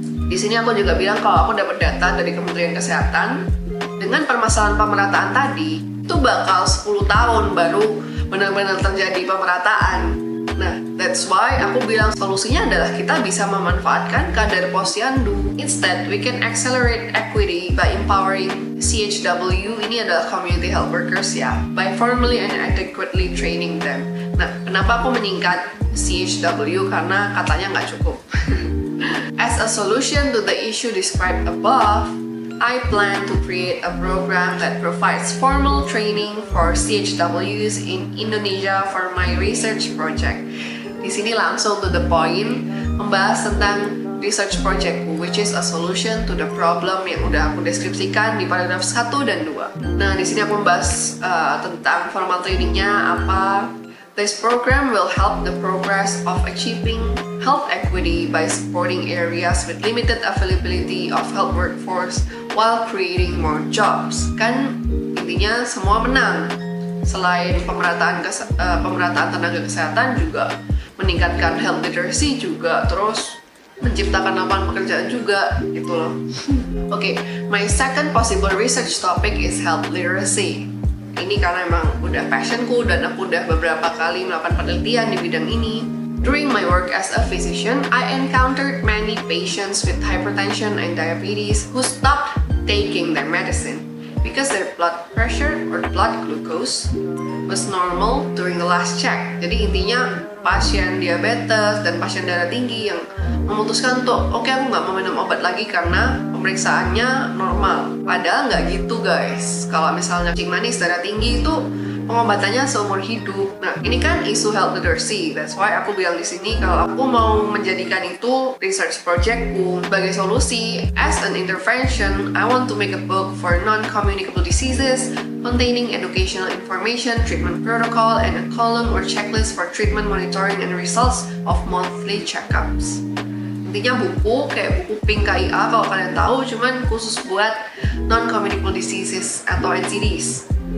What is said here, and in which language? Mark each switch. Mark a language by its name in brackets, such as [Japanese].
[Indonesian] Di sini aku juga bilang kalau aku dapat data dari Kementerian Kesehatan, dengan permasalahan pemerataan tadi, itu bakal 10 tahun baru benar-benar terjadi pemerataan. Nah, that's why aku bilang solusinya adalah kita bisa memanfaatkan kader posyandu. [English] Instead, we can accelerate equity by empowering CHW, ini adalah community health workers ya, by formally and adequately training them. [Indonesian] Nah, kenapa aku meningkat CHW? Karena katanya nggak cukup. [English] As a solution to the issue described above, I plan to create a program that provides formal training for CHWs in Indonesia for my research project. [Indonesian] Di sini langsung to the point, membahas tentang research projectku, which is a solution to the problem yang udah aku deskripsikan di paragraf 1 dan 2. Nah, di sini aku membahas tentang formal trainingnya apa. [English] This program will help the progress of achieving health equity by supporting areas with limited availability of health workforce while creating more jobs. [Indonesian] Kan intinya semua menang. Selain pemerataan tenaga kesehatan, juga meningkatkan health literacy juga, terus menciptakan lapangan pekerjaan juga, gitu loh. [English] Okay, my second possible research topic is health literacy. [Indonesian] Ini karena emang udah passionku dan aku udah beberapa kali melakukan penelitian di bidang ini. [English] During my work as a physician, I encountered many patients with hypertension and diabetes who stopped taking their medicine because their blood pressure or blood glucose was normal during the last check. [Indonesian] Jadi intinya pasien diabetes dan pasien darah tinggi yang memutuskan untuk oke, aku nggak mau minum obat lagi karena pemeriksaannya normal. Padahal nggak gitu guys. Kalau misalnya kencing manis, darah tinggi itu pengobatannya seumur hidup. Nah, ini kan isu health literacy. That's why aku bilang di sini kalau aku mau menjadikan itu research projectku sebagai solusi. [English] As an intervention, I want to make a book for non-communicable diseases containing educational information, treatment protocol, and a column or checklist for treatment monitoring and results of monthly checkups. [Indonesian] Intinya buku, kayak buku Pink KIA kalau kalian tahu, cuman khusus buat non-communicable diseases atau NCDs.